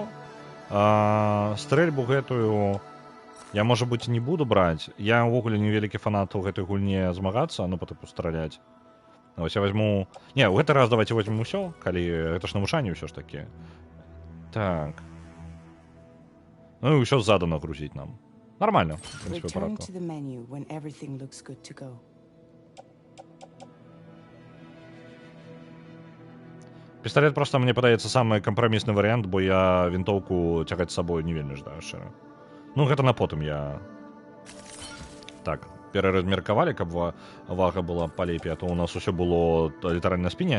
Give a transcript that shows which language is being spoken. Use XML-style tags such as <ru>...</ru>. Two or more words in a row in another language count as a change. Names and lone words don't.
<be>Стрэльбу гэтую я, можа быць, не буду браць. Я ўвогуле невялікі фанат у гэтай гульне змагацца, ну, па тыпу страляць. Вось я возьму... Не, ў гэты раз</be> <ru>давайте возьмем</ru> <be>ўсё, калі гэта ж навучанне ўсё ж такі. Так. Ну, і ўсё ззаду нагрузіць нам.</be> <ru>Нормально, в принципе, порядку.</ru> <be>Пісталет просто, мне падаецца, самы кампрамісны варыянт, бо я вінтоўку цягаць з сабой не вельмі жадаю шчыра. Ну, гэта на потым я... Так, пераразмеркавалі, каб вага была палепей, а то у нас усё было літаральна на спіне.</be>